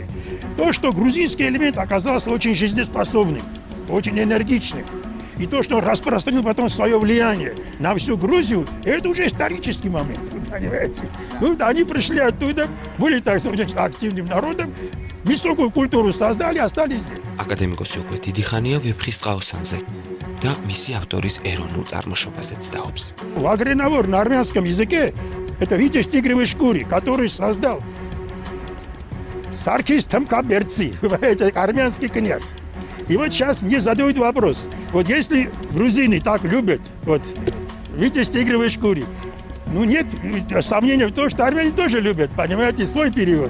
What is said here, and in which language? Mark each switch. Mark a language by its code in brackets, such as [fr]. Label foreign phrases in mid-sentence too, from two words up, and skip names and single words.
[ru] То, что грузинский элемент оказался очень жизнеспособным, очень энергичным, и то, что он распространил потом свое влияние на всю Грузию, это уже исторический момент, понимаете? Ну, они пришли оттуда, были, так сказать, активным народом, высокую культуру создали, остались здесь. [ka] Акадემიკოსი უკვე დიდი ხანია ვეფხისტყაოსანზე და მისი ავტორის ეროვნულ წარმოშობაზეც დაობს. [ru] Вагреновор на армянском языке это Витязь тигровой шкуры, который создал Саркис Темкаберци, армянский князь. И вот сейчас мне задают вопрос, вот если грузины так любят, вот, Витязь тигровой шкуры, ну нет сомнения в том, что армяне тоже любят, понимаете, свой перевод.